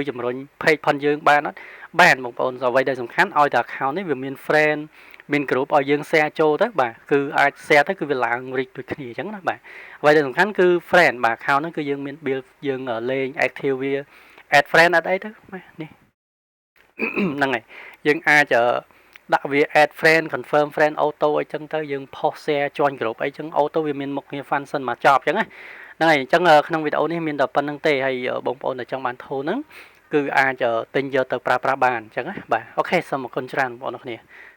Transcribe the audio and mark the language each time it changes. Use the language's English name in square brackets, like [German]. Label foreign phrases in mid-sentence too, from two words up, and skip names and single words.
[Khmer] ជំរុញ page ផងយើងបានអត់បានបងប្អូនអ្វីដែលសំខាន់ឲ្យតែ account នេះវាមាន friend មាន group ឲ្យយើង share ចូលទៅបាទ គឺអាច share ទៅគឺវាឡើង reach ដូចគ្នាអញ្ចឹងណាបាទអ្វីដែលសំខាន់គឺ friend បាទ account ហ្នឹងគឺយើងមាន build យើងលេង active វា [English] add friend [Khmer] អត់អីទៅបាទនេះហ្នឹងហើយយើងអាចដាក់វា [English] add friend confirm friend auto [Khmer] អីចឹងទៅយើង [English] post share join group [Khmer] អីចឹង auto វាមានមុខងារ function មកចប់ចឹងណាហ្នឹងហើយអញ្ចឹងក្នុងវីដេអូនេះមានតែប៉ុណ្្នឹងទេហើយបងប្អូនដែលចង់បាន tool ហ្នឹងគឺអាចទិញយកទៅប្រើប្រាស់បានអញ្ចឹងណាបាទអូខេសូមអរគុណច្រើនបងប្អូនអរគ្នា